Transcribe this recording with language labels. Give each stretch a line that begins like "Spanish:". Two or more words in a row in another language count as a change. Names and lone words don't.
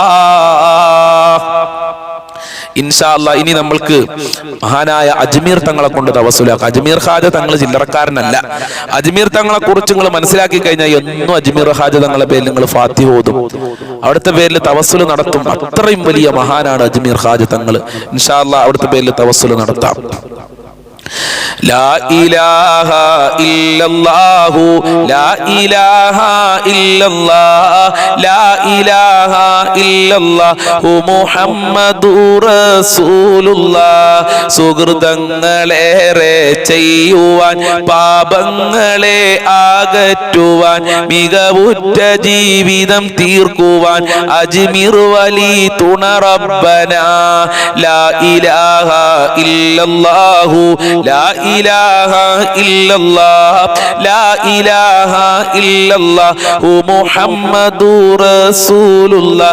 Arabic: إن شاء الله
Malayalam: ഇനി നമ്മൾക്ക് മഹാനായ അജ്മീർ തങ്ങളെ കൊണ്ട് തവസ്സുലാക്കാം. അജ്മീർ ഖാജ തങ്ങൾ ചില്ലറക്കാരനല്ല. അജ്മീർ തങ്ങളെ കുറിച്ച് നിങ്ങൾ മനസ്സിലാക്കി കഴിഞ്ഞാൽ എന്നും അജ്മീർ ഖാജ തങ്ങളെ പേരിൽ നിങ്ങൾ ഫാത്തിഹ ഓതും, അവിടുത്തെ പേരിൽ തവസ്സുൽ നടത്തും. അത്രയും വലിയ മഹാനാണ് അജ്മീർ ഖാജ തങ്ങൾ.
Arabic: إن شاء الله
Malayalam: അവിടുത്തെ പേരിൽ തവസ്സുൽ നടത്താം.
Arabic: لا إله إلا الله لا إله إلا الله لا إله إلا الله محمد رسول الله.
Malayalam: സുഹൃതങ്ങളേറെ ചെയ്യുവാൻ പാപങ്ങളെ അകറ്റുവാൻ മികവുറ്റ ജീവിതം തീർക്കുവാൻ അജ്മീർ വലി തുണ റബ്ബന.
Arabic: لا إله إلا الله لا إله إلا الله لا إله إلا الله محمد رسول الله.